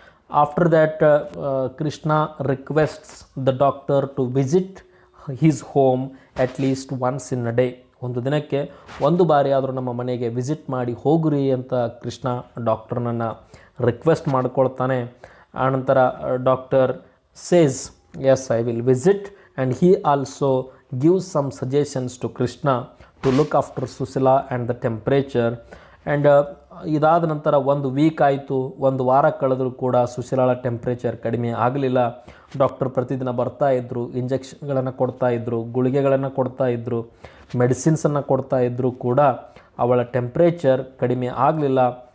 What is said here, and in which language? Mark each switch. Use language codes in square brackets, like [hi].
[en] After that Krishna requests the doctor to visit his home at least once in a day. [kn] ಒಂದು ದಿನಕ್ಕೆ ಒಂದು ಬಾರಿ ಆದರೂ ನಮ್ಮ ಮನೆಗೆ ವಿಸಿಟ್ ಮಾಡಿ ಹೋಗ್ರಿ ಅಂತ ಕೃಷ್ಣ ಡಾಕ್ಟರ್ನನ್ನು ರಿಕ್ವೆಸ್ಟ್ ಮಾಡ್ಕೊಳ್ತಾನೆ. [en] ಆನಂತರ doctor says yes I will visit, and he also gives some suggestions to Krishna to look after Susila and the temperature. [kn] And ಇದಾದ ನಂತರ ಒಂದು ವೀಕ್ ಆಯಿತು, ಒಂದು ವಾರ ಕಳೆದರೂ ಕೂಡ ಸುಶೀಲಾಳ ಟೆಂಪ್ರೇಚರ್ ಕಡಿಮೆ ಆಗಲಿಲ್ಲ. ಡಾಕ್ಟರ್ ಪ್ರತಿದಿನ ಬರ್ತಾಯಿದ್ರು, ಇಂಜೆಕ್ಷನ್ಗಳನ್ನು ಕೊಡ್ತಾಯಿದ್ರು, ಗುಳಿಗೆಗಳನ್ನು ಕೊಡ್ತಾಯಿದ್ರು, ಮೆಡಿಸಿನ್ಸನ್ನು ಕೊಡ್ತಾಯಿದ್ರು ಕೂಡ ಅವಳ ಟೆಂಪ್ರೇಚರ್ ಕಡಿಮೆ ಆಗಲಿಲ್ಲ.